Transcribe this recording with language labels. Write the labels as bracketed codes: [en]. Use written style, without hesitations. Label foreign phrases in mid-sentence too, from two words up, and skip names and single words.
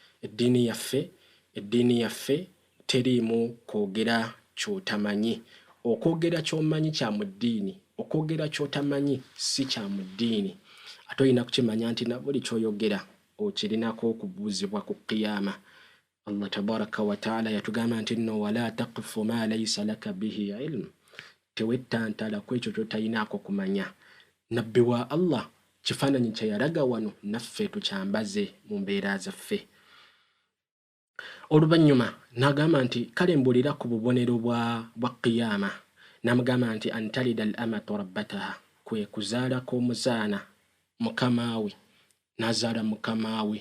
[lg] Eddiini yaffe teriimu kwogera ky'otamanyi. Okwogera ky'omanyi kya mu ddiini, okwogera ky'otamanyi si kya mu ddiini. Ate olina kukimanya nti na buli ky'oyogera okirinako okubuuzibwa ku qiyama. [ar] الله تبارك وتعالى [lg] yatugamba nti nno [ar] ولا تقف ما ليس لك به علم. [lg] Tewettantala ku ekyo ky'otalinaako kumanya. Nabbi wa Allah kifaananyi kye yalaga wano naffe tukyambaze mu mbeera zaffe. Oluvannyuma n'agamba nti kale mbuulira ku bubonero bwa qiyama. N'amugamba nti [ar] أن تلد الأمة ربتها, [lg] kwe kuzaala kw'omuzaana mukama we n'azaala mukama we.